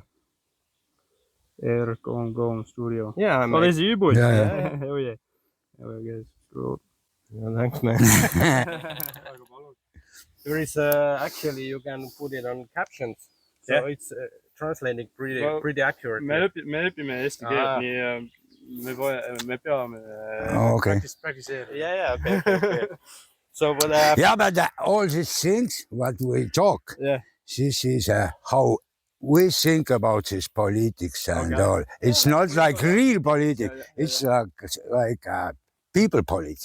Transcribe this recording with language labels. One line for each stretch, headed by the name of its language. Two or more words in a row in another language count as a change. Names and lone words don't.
English: Air Gone Studio. Yeah, I Oh, made. there's you boys. Yeah. Hell yeah. There we go. Yeah, thanks, man. There is actually you can put it on captions, so Yeah. it's translating Well, pretty accurately.
Estonian: me õpime eesti keelt, nii me peame
English: Okay. practice. Yeah, okay. So, but Yeah, but all these things, what we talk, Yeah. this is how we think about this politics and Okay. all. It's not like real politics. Yeah. It's like people politics.